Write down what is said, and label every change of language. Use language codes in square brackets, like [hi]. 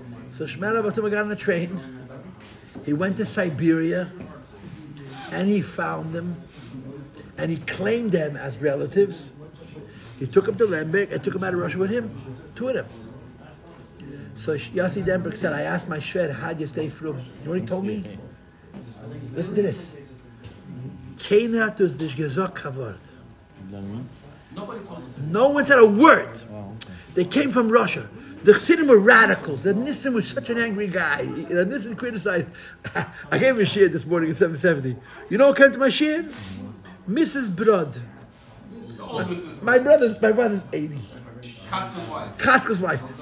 [en] So Shmera Batum got on the train. He went to Siberia and he found them and he claimed them as relatives. He took them to Lemberg and took them out of Russia with him, two of them. So Yossi Denberg said, I asked my Shved, how'd you stay frum? You know what he told me? Listen to this. [yi] Keiner hat uns nicht gesagt kein Wort. [en] No one said a word. They came from Russia. The Chassidim were radicals. The Nissen was such an angry guy. The Nissen criticized. I gave him a shiur this morning in 770. You know what came to my shiur? Mrs. Brod. My brother's 80. Chatzka's wife.